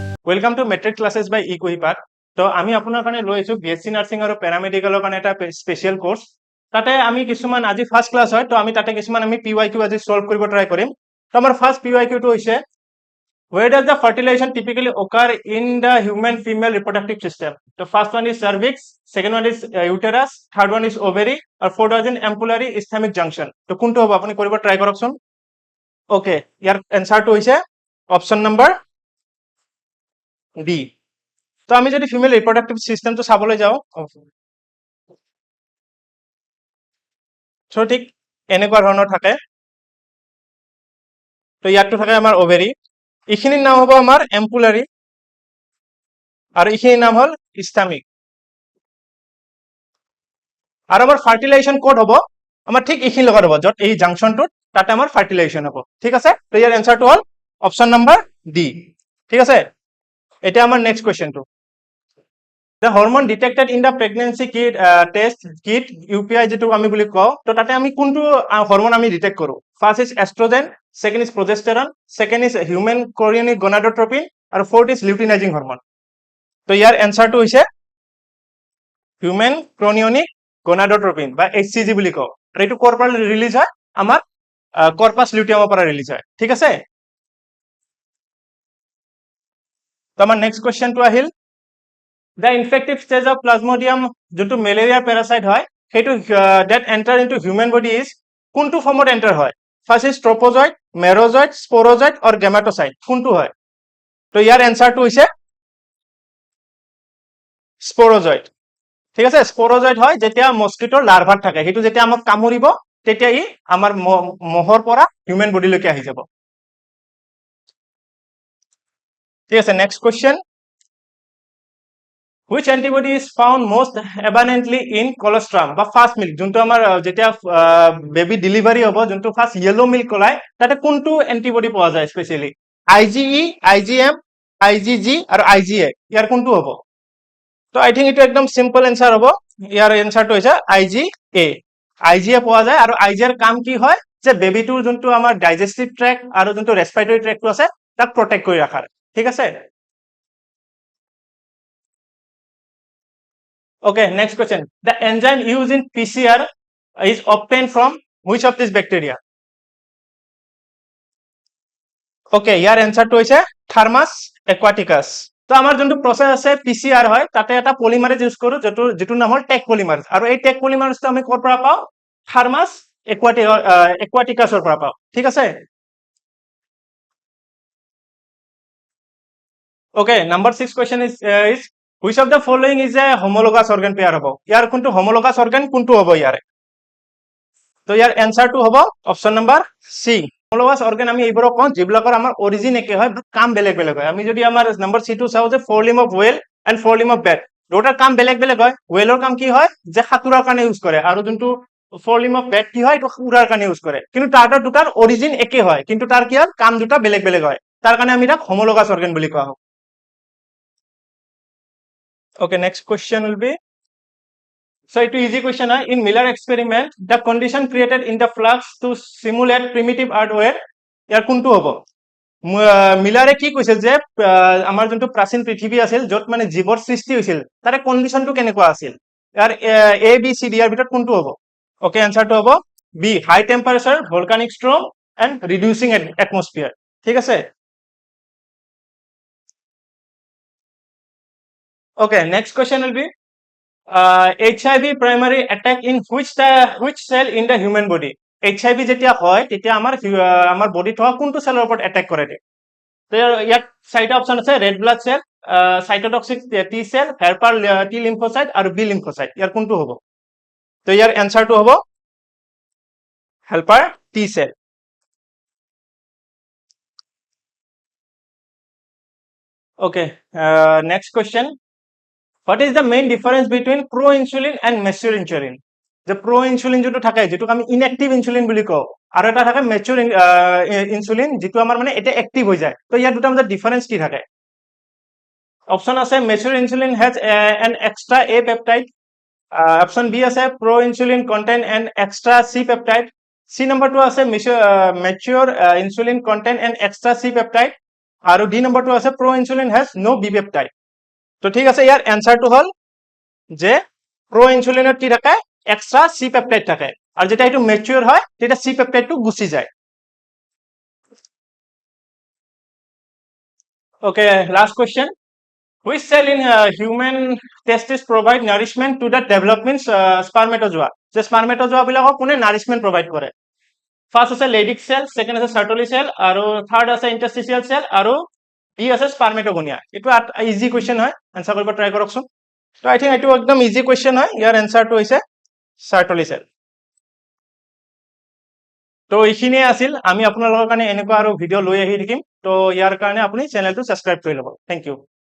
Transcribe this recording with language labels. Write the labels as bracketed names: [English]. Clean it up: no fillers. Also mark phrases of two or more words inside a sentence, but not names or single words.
[English] Welcome to Matric Classes by Equipak. [Assamese] তো আমি আপোনাৰ কাৰণে লৈ আহিছো [English] BSc nursing [Assamese] আৰু পেৰামেডিকেলৰ কাৰণে এটা [English] special course. [Assamese] তাতে আমি কিছুমান আজি [English] first class [Assamese] হয়, তো আমি তাতে কিছুমান আমি পিওয়াইকিউ আজি সলভ কৰিব ট্ৰাই কৰিম। তো আমাৰ ফাৰ্স্ট পিওয়াইকিউটো হৈছে [English] where does the fertilization typically occur in the human female reproductive system? The first one is cervix, second one is uterus, third one is ovary, or fourth one is ampullary ischemic junction. [Assamese] তো কোনটো হ'ব আপুনি কৰিব ট্ৰাই কৰকচোন। ওকে, ইয়াৰ এনসাৰটো হৈছে [English] option number D. [Assamese] তো আমি যদি [English] female reproductive [Assamese] সিস্টেমটো চাবলৈ যাওঁ, তো ঠিক এনেকুৱা ধৰণৰ থাকে। তো ইয়াতটো থাকে আমাৰ ওভেৰি, এইখিনিৰ নাম হ'ব আমাৰ এম্পুলাৰি, আৰু এইখিনিৰ নাম হ'ল ইষ্টামিক। আৰু আমাৰ ফাৰ্টিলাইজেশ্যন ক'ত হ'ব, আমাৰ ঠিক এইখিনিৰ লগত হ'ব, য'ত এই জাংচনটোত তাতে আমাৰ ফাৰ্টিলাইজেশ্যন হ'ব। ঠিক আছে, তো ইয়াৰ এনসাৰটো হ'ল [English] option number D. [Assamese] ঠিক আছে, এতিয়া আমাৰ নেক্সট কুৱেশ্যনটো। [English] The hormone detected in the pregnancy kit test kit UPI [Assamese] যেটো আমি বুলি কওঁ, তো তাতে আমি কোনটো হৰমন আমি ডিটেক্ট কৰো। [English] First is estrogen, second is progesterone, second is human chorionic gonadotropin, আৰু fourth is luteinizing hormone। [Assamese] তো ইয়াৰ এনসাৰটো হৈছে [English] human chorionic gonadotropin [Assamese] বা HCG বুলি কওঁ। আৰু এইটো ক'ৰ পৰা ৰিলিজ হয়, আমাৰ কৰ্পাছ লিউটিয়ামৰ পৰা ৰিলিজ হয়। ঠিক আছে, তো আমাৰ নেক্সট কুৱেশ্যনটো আহিল [English] the infective stage of plasmodium [Assamese] যোনটো [English] malaria parasite [Assamese] হয়, সেইটো [English] that enter into human body is [Assamese] কোনটো ফর্মত এন্টার হয়। [English] First is trophozoite, merozoite, sporozoite or gametocyte, [Assamese] কোনটো হয়। তো ইয়াৰ এনসারটো হৈছে স্পোরোজয়েড। ঠিক আছে, স্পোরোজয়েড হয় যেতিয়া মস্কিটোৰ লাৰ্ভাত থাকে, সেইটো যেতিয়া আমাক কামুৰিব তেতিয়া ই আমাৰ মহৰ পৰা হিউম্যান বডিলৈকে আহি যাব। ঠিক আছে, [English] next question. Which antibody is found most abundantly in colostrum [Assamese] বা [English] first milk, [Assamese] যোনটো আমাৰ যেতিয়া [English] baby delivery [Assamese] হ'ব, যোনটো [English] first yellow milk [Assamese] ওলাই, তাতে কোনটো এন্টিবডি পোৱা যায় স্পেশালি। IgE, IgM, IgG আৰু IgA, ইয়াৰ কোনটো হ'ব। তো [English] I think [Assamese] এইটো একদম [English] simple answer [Assamese] হ'ব। ইয়াৰ এনসারটো হৈছে IgA। IgA পোৱা যায়, আৰু IgAৰ কাম কি হয় যে বেবিটোৰ যোনটো আমাৰ [English] digestive tract [Assamese] আৰু যোনটো ৰেসপিৰেটৰি ট্ৰেক্টটো আছে তাক প্ৰটেক্ট কৰি ৰাখাৰ। ঠিক আছে। [English] Okay, next question. The enzyme used in PCR is obtained from which of these bacteria? [Assamese] Okay, ইয়াৰ এনসারটো হৈছে থার্মাস একুয়াটিকাস। তো আমাৰ যোনটো প্ৰসেস আছে PCR হয়, তাতে এটা পলিমাৰেজ ইউজ কৰো, যেটো নাম হ'ল [English] Taq polymerase, [Assamese] আৰু এই [English] Taq polymerase [Assamese] আমি ক'ৰ পৰা পাওঁ, থার্মাস একুয়াটিকাসৰ পৰা পাওঁ। ঠিক আছে। [English] Okay, number 6 question is which of the following is a homologous organ pair হ'ব। [Assamese] ইয়াৰ কোনটো [English] homologous organ [Assamese] কোনটো হ'ব ইয়াৰে। তো ইয়াৰ এনসারটো হ'ব [English] option number C. homologous organ [Assamese] আমি এইবোৰক কওঁ যিবিলাকৰ আমাৰ অৰিজিন একে হয় বাট কাম বেলেগ বেলেগ হয়। আমি যদি আমাৰ নম্বৰ সিটো চাওঁ যে [English] forelimb of whale and forelimb of bat, [Assamese] দুটাৰ কাম বেলেগ বেলেগ হয়। ৱেলৰ কাম কি হয় যে সাঁতোৰাৰ কাৰণে ইউজ কৰে, আৰু যোনটো [English] forelimb of bat [Assamese] কি হয়, এইটো উৰাৰ কাৰণে ইউজ কৰে। কিন্তু তাহাঁতৰ দুটাৰ অৰিজিন একে হয়, কিন্তু তাৰ কি হয় কাম দুটা বেলেগ বেলেগ হয়, তাৰ কাৰণে আমি তাক [English] homologous organ [Assamese] বুলি কোৱা হয়। [English] Okay, next question will be, so it is easy question. In Miller experiment, the condition created in the flux to simulate primitive earthquake, [Assamese] ইয়াৰ কোনটো হ'ব। মিলাৰে কি কৈছিল যে আমাৰ যোনটো প্ৰাচীন পৃথিৱী আছিল, য'ত মানে জীৱৰ সৃষ্টি হৈছিল, তাৰে কণ্ডিশ্যনটো কেনেকুৱা আছিল। ইয়াৰ এ বি চি ডি ইয়াৰ ভিতৰত কোনটো হ'ব। ওকে, এনসাৰটো হ'ব বি, [English] high temperature, volcanic storm and reducing atmosphere. [Assamese] ঠিক আছে। [English] Okay, next question will be HIV primary attack in which cell in the human body? [Assamese] HIV যেতিয়া হয় তেতিয়া আমাৰ বডিত হোৱা কোনটো সেলৰ ওপৰত এটেক কৰে। তো ইয়াত চাৰিটা অপশন আছে, [English] red blood cell, cytotoxic T cell, helper T lymphocyte and B lymphocyte, [Assamese] ইয়াৰ কোনটো হ'ব। তো ইয়াৰ এনসাৰটো হ'ব [English] helper T cell. Okay, next question. What is the main difference between pro-insulin and mature insulin? [Assamese] যে [English] pro insulin [Assamese] যেটো থাকে, যেটোক আমি [English] inactive insulin [Assamese] বুলি কওঁ, আৰু এটা থাকে [English] mature insulin, [Assamese] যেটো আমাৰ মানে এটা এক্টিভ হৈ যায়। তো ইয়াৰ দুটা মাজত ডিফাৰেন্স কি থাকে। অপশন আছে [English] mature insulin has an extra A peptide, [Assamese] অপশন বি আছে [English] pro insulin contain an extra C peptide, [Assamese] সি নম্বৰটো আছে [English] mature insulin contain an extra C peptide, [Assamese] আৰু ডি নম্বৰটো আছে [English] pro insulin has no B peptide [Assamese] তো ঠিক আছে ইয়াৰ এনসাৰটো হ'ল যে প্ৰ ইনচুলিনত কি থাকে [English] extra C peptide [Assamese] থাকে আৰু যেতিয়া এইটো মেচিউৰ হয় তেতিয়া চি পেপটাইডটো গুচি যায় ওকে [English] last question which cell in human testis provide nourishment to the development spermatozoa [Assamese] যে spermatozoa বিলাকক কোনে [English] nourishment provide [Assamese] কৰে ফার্স্ট আছে [English] Leydig cell [Assamese] সেকেন্ড আছে [English] Sertoli cell [Assamese] আৰু থার্ড আছে [English] interstitial cell [Assamese] আৰু ই আছে স্পার্মেটোগনিয়া এইটো [English] easy question [Assamese] হয় আনসার কৰিব ট্রাই কৰকচোন তো [English] I think [Assamese] এইটো একদম [English] easy question [Assamese] হয় ইয়াৰ এনসারটো হৈছে [English] Sertoli cell [Assamese] তো এইখিনিয়ে আছিল আমি আপোনালোকৰ কাৰণে এনেকুৱা আৰু ভিডিঅ' লৈ আহি থাকিম তো ইয়াৰ কাৰণে আপুনি চেনেলটো সাবস্ক্ৰাইব কৰি ল'ব [English] thank you